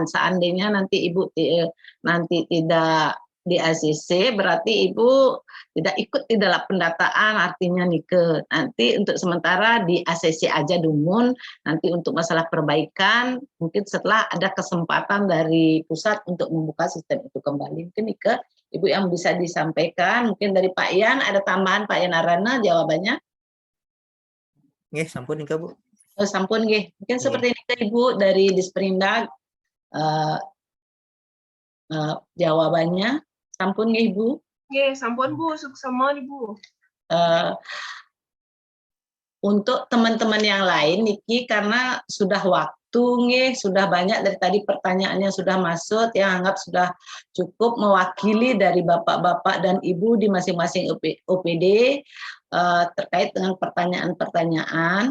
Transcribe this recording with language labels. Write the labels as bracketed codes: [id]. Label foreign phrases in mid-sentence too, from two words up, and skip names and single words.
[id] Seandainya nanti Ibu nanti tidak di ACC berarti Ibu tidak ikut di dalam pendataan, artinya Nike. Nanti untuk sementara di ACC aja dulu, nanti untuk masalah perbaikan mungkin setelah ada kesempatan dari pusat untuk membuka sistem itu kembali. Mungkin Nike Ibu yang bisa disampaikan, mungkin dari Pak Ian ada tambahan Pak Ian Arana jawabannya. [ban] Nggih, sampun Nika Bu. Oh, sampun nggih. [id] Mungkin seperti ini Ibu dari Disperindag jawabannya. [ban] Sampun nggih Ibu. Nggih, sampun Bu, suksema Ibu. [id] Untuk teman-teman yang lain Niki karena sudah waktu nggih, sudah banyak dari tadi pertanyaannya sudah masuk yang anggap sudah cukup mewakili dari Bapak-bapak dan Ibu di masing-masing OPD terkait dengan pertanyaan-pertanyaan.